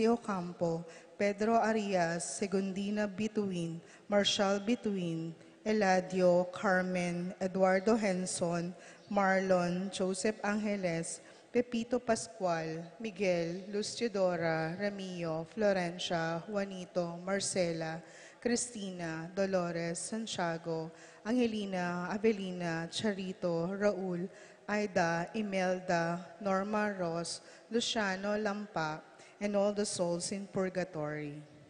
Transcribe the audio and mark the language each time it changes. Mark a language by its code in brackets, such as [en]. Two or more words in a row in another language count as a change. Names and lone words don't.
[en] Ocampo, Pedro Arias, Segundina Bituin, Marshall Bituin, Eladio, Carmen, Eduardo Henson, Marlon, Joseph Angeles, Pepito Pascual, Miguel, Luciodora, Ramillo, Florencia, Juanito, Marcela, Cristina, Dolores, Santiago, Angelina, Avelina, Charito, Raul, Aida, Imelda, Norma Ross, Luciano Lampa, and all the souls in purgatory.